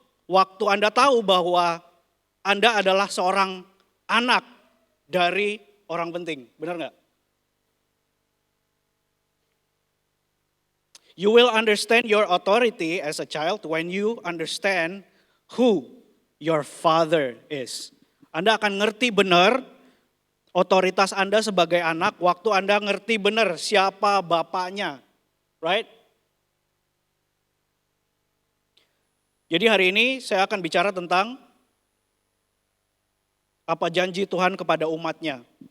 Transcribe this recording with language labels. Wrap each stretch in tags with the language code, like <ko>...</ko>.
<id>Waktu Anda tahu bahwa Anda adalah seorang anak dari orang penting. Benar nggak?</id> <en>You will understand your authority as a child when you understand who your father is.</en> <id>Anda akan ngerti benar otoritas Anda sebagai anak waktu Anda ngerti benar siapa bapaknya.</id> <en>Right?</en> <id>Jadi hari ini saya akan bicara tentang apa janji Tuhan kepada umatnya.</id>